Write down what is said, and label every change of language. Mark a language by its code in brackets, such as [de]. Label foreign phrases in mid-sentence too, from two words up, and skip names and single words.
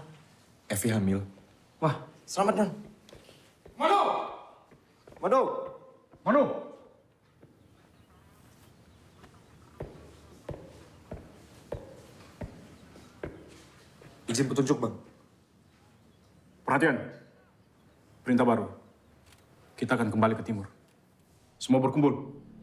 [id] Evi hamil. Wah, selamat, Den. Mano. Mano. Mano. Izin petunjuk, Bang. Perhatian. Perintah baru. Kita akan kembali ke timur. Semua berkumpul.